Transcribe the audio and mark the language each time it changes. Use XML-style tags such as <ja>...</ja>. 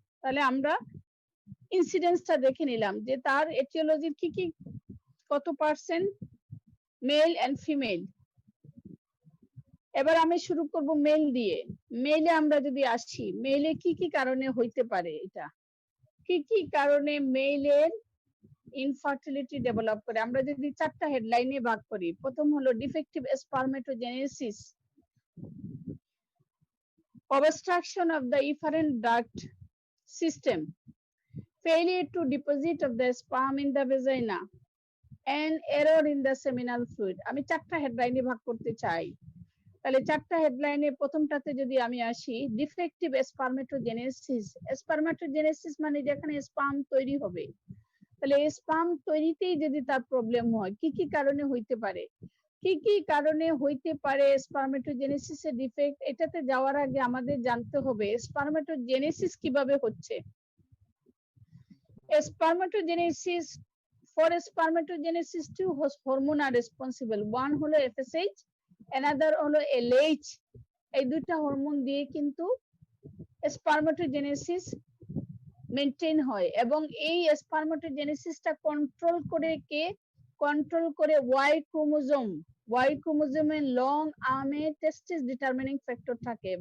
<bn>তাহলে আমরা ইনসিডেন্সটা দেখে নিলাম যে তার এটিওলজির কি কি কত পার্সেন্ট মেল এন্ড ফিমেল। এবার আমি শুরু করব মেল দিয়ে। মেলে আমরা যদি আসি, মেলে কি কি কারণে হইতে পারে, এটা কি কি কারণে মেলের ইনফার্টিলিটি ডেভেলপ করে, আমরা যদি চারটা হেডলাইনে ভাগ করি। প্রথম হলো</bn> <en>Defective spermatogenesis, obstruction of the efferent duct system, failure to deposit of the sperm in the vagina, and error in the seminal fluid.</en> <bn>আমি চারটা হেডলাইনে ভাগ করতে চাই। তাহলে চারটা হেডলাইনে প্রথমটাতে যদি আমি আসি, ডিফেক্টিভ স্পারমেটোজেনেসিস। স্পারমেটোজেনেসিস মানে যেখানে স্পার্ম তৈরি হবে, তাহলে স্পার্ম তৈরিতেই যদি তার প্রবলেম হয়, কি কি কারণে হইতে পারে, কি কি কারণে হইতে পারে স্পারমেটোজেনেসিসের ডিফেক্ট। এটাতে যাওয়ার আগে আমাদের জানতে হবে স্পারমেটোজেনেসিস কিভাবে হচ্ছে।</bn> <en>Spermatogenesis, for spermatogenesis, two hormone are responsible. One</en> <bn>হলো</bn> <en>FSH, another হলো LH।</en> <bn>এই দুইটা হরমোন দিয়ে কিন্তু স্পারমেটোজেনেসিস মেইনটেইন হয়, এবং এই স্পারমেটোজেনেসিসটা কন্ট্রোল করে কে, কন্ট্রোল করে ওয়াই ক্রোমোজোম। ওয়াই ক্রোমোজোমের লং আর্মে টেস্টিস ডিটারমিনিং ফ্যাক্টর থাকে।</bn>